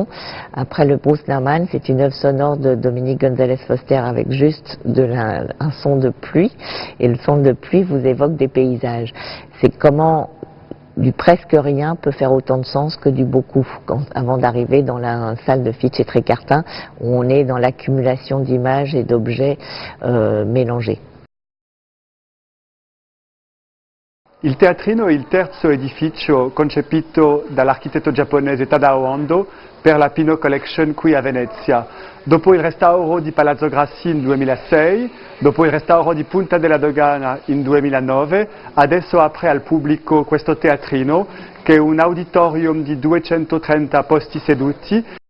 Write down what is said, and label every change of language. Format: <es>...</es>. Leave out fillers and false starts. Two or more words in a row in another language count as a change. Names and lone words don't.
<fr>Après le Bruce Nauman, c'est une œuvre sonore de Dominique Gonzalez Foster avec juste un son de pluie. Et le son de pluie vous évoque des paysages. C'est comment du presque rien peut faire autant de sens que du beaucoup, avant d'arriver dans la salle de Fitch et Trécartin, où on est dans l'accumulation d'images et d'objets mélangés.</fr> <it>Il teatrino è il terzo edificio concepito dall'architetto giapponese Tadao Ando per la Pinot Collection qui a Venezia. Dopo il restauro di Palazzo Grassi nel 2006, dopo il restauro di Punta della Dogana nel 2009, adesso apre al pubblico questo teatrino che è un auditorium di 230 posti seduti.</it>